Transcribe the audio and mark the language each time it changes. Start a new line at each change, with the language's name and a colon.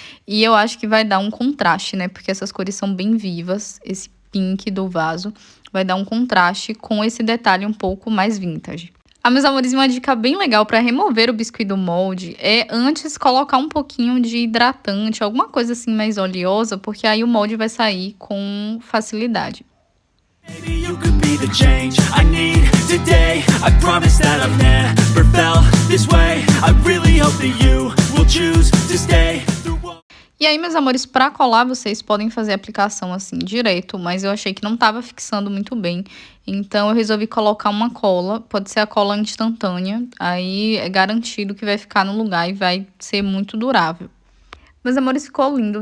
Portuguese: E eu acho que vai dar um contraste, né, porque essas cores são bem vivas, esse pink do vaso vai dar um contraste com esse detalhe um pouco mais vintage. Ah, meus amores, uma dica bem legal para remover o biscuit do molde é antes colocar um pouquinho de hidratante, alguma coisa assim mais oleosa, porque aí o molde vai sair com facilidade.
English: Maybe you could be the change I need today. I promise that I've never felt this way. I really hope that you will choose to stay.
Portuguese: E aí, meus amores, para colar, vocês podem fazer a aplicação assim, direto, mas eu achei que não estava fixando muito bem. Então, eu resolvi colocar uma cola, pode ser a cola instantânea, aí é garantido que vai ficar no lugar e vai ser muito durável. Meus amores, ficou lindo.